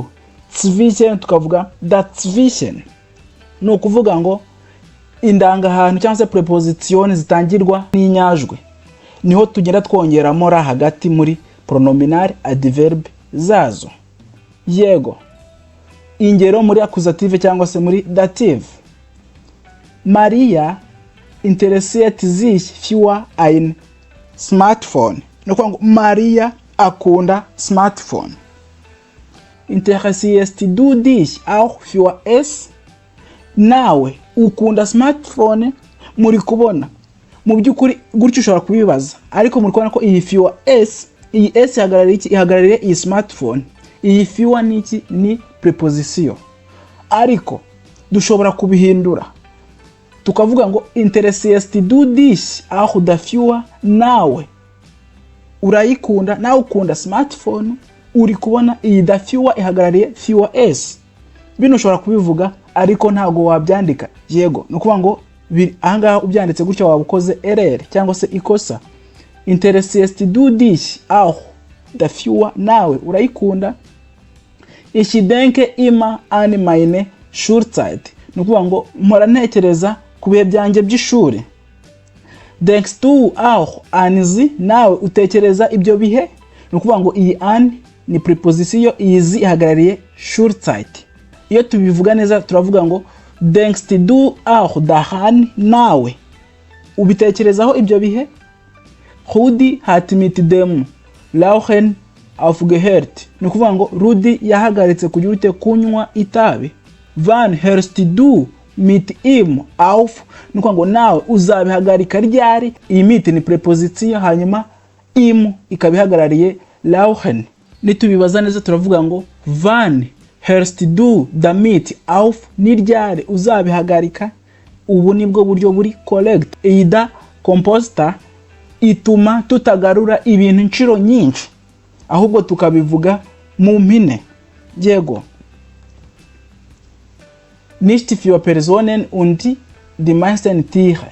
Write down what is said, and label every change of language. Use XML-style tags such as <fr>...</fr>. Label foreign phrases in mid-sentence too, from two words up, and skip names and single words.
<rw>Zwischen tukavuga da zwischen. No kuvuga ngo indangahantu cyangwa se preposition zitangirwa n'inyajwe niho tugenda twongeramo ra hagati muri</rw> <en>pronominal adverb</en> <rw>zazo. Yego. Ingero muri accusative cyangwa se muri dative.</rw> <de>Maria interessiert sich für ein Smartphone.</de> <rw>No kuvuga ngo Maria akunda smartphone.</rw> <de>Interessierst du dich auch für es?</de> <rw>Nawe ukunda smartphone? Muri kubona mu byukuri gutyo ushobora kubibaza, ariko muri kubona ko iyi</rw> <de>für es,</de> <rw>iyi es ihagarariye iyi smartphone. Iyi für ni iki? Ni preposition. Ariko dushobora kubihindura tukavuga ngo</rw> <de>interessierst du dich auch dafür?</de> <rw>Nawe urayikunda, nawe ukunda smartphone. Uri kubona iyi dafür ihagarariye</rw> <de>für es.</de> <rw>Bino ushobora kubivuga ariko ntago wabyandika. Yego, no kuvuga ngo ahangaha ubyanditse gutyo wabukoze error cyangwa se ikosa.</rw> <de>Interessierst du dich auch dafür?</de> <rw>Nawe urayikunda.</rw> <de>Ich denke immer an meine Schulzeit.</de> <rw>No kuvuga ngo mpora ntekereza ku bihe byanjye by'ishuri.</rw> <de>Denkst du auch an sie?</de> <rw>Nawe utekereza ibyo bihe. No kuvuga ngo iyi an ni preposition, iyi ihagarariye Schulzeit. Iyo tubivuga neza turavuga ngo</rw> <de>denkst du auch daran?</de> <rw>Nawe ubitekerezaho ibyo bihe.</rw> <de>Rudi hat mit dem Rauchen aufgehört.</de> <rw>No kuvuga ngo Rudi yahagaritse kugira kunywa itabi.</rw> <de>Wann hörst du mit ihm auf?</de> <rw>No kuvuga ngo nawe uzabihagarika ryari. Iyi mit ni preposition, hanyuma im ikabihagarariye Rauchen. Nitubibaza neza turavuga ngo</rw> <de>wann hörst du damit auf,</de> <rw>ni ryari uzabihagarika. Ubu nibwo buryo buri correct. Iyi da compositor ituma tutagarura ibintu inshuro nyinshi, ahubwo tukabivuga mu mpine. Yego,</rw> <de>nicht für Personen und die meisten Tiere.</de>